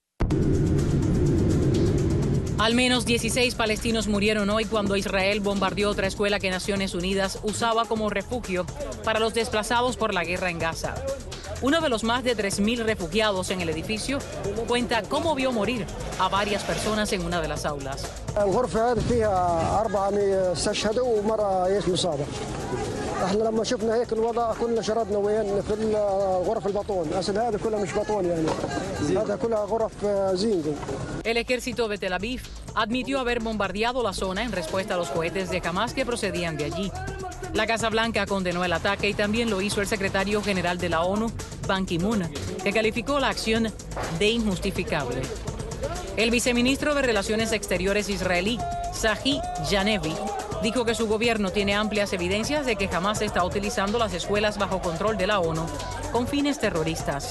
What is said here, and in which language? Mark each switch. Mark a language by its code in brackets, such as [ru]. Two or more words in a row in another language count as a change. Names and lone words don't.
[es] Al menos 16 palestinos murieron hoy cuando Israel bombardeó otra escuela que Naciones Unidas usaba como refugio para los desplazados por la guerra en Gaza. Uno de los más de 3.000 refugiados en el edificio cuenta cómo vio morir a varias personas en una de las aulas. [ar] احنا لما شفنا هيك الوضع كلنا شردنا وين في الغرف البطون، هذه كلها مش بطون يعني، هذا كلها غرف زينجو. [es] El ejército de Tel Aviv admitió haber bombardeado la zona en respuesta a los cohetes de Hamas que procedían de allí. La Casa Blanca condenó el ataque y también lo hizo el secretario general de la ONU, Ban Ki-moon, que calificó la acción de injustificable. El viceministro de Relaciones Exteriores israelí, Tzachi Yanevi, dijo que su gobierno tiene amplias evidencias de que Hamas está utilizando las escuelas bajo control de la ONU con fines terroristas.